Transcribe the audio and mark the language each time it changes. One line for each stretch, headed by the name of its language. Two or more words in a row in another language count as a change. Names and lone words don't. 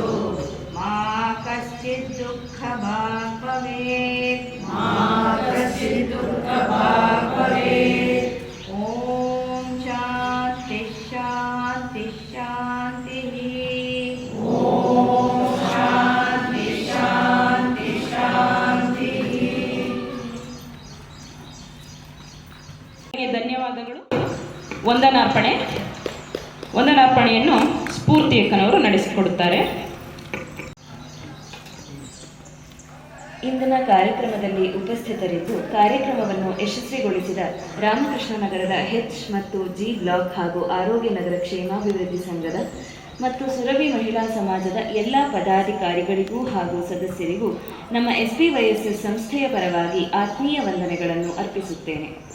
Sanskrit: ಮಾ ಕಶ್ಚಿತ್ ದುಃಖ ಭಾಗ್ ಭವೇತ್. ಮಾ ಕಶ್ಚಿತ್ ದುಃಖ ಭಾಗ್ ಭವೇತ್. ಓಂ ಶಾಂತಿ ಶಾಂತಿ ಶಾಂತಿಃ. ಓಂ ಶಾಂತಿ ಶಾಂತಿ ಶಾಂತಿಃ.
Kannada: ಧನ್ಯವಾದಗಳು. ವಂದನಾರ್ಪಣೆಯನ್ನು ಸ್ಫೂರ್ತಿ ಅಕ್ಕನವರು ನಡೆಸಿಕೊಡುತ್ತಾರೆ. ಇಂದಿನ ಕಾರ್ಯಕ್ರಮದಲ್ಲಿ ಉಪಸ್ಥಿತರಿದ್ದು ಕಾರ್ಯಕ್ರಮವನ್ನು ಯಶಸ್ವಿಗೊಳಿಸಿದ ರಾಮಕೃಷ್ಣ ನಗರದ ಹೆಚ್ ಮತ್ತು ಜಿ ಬ್ಲಾಕ್ ಹಾಗೂ ಆರೋಗ್ಯ ನಗರ ಕ್ಷೇಮಾಭಿವೃದ್ಧಿ ಸಂಘದ ಮತ್ತು ಸುರಭಿ ಮಹಿಳಾ ಸಮಾಜದ ಎಲ್ಲ ಪದಾಧಿಕಾರಿಗಳಿಗೂ ಹಾಗೂ ಸದಸ್ಯರಿಗೂ ನಮ್ಮ SPYSS ಸಂಸ್ಥೆಯ ಪರವಾಗಿ ಆತ್ಮೀಯ ವಂದನೆಗಳನ್ನು ಅರ್ಪಿಸುತ್ತೇನೆ.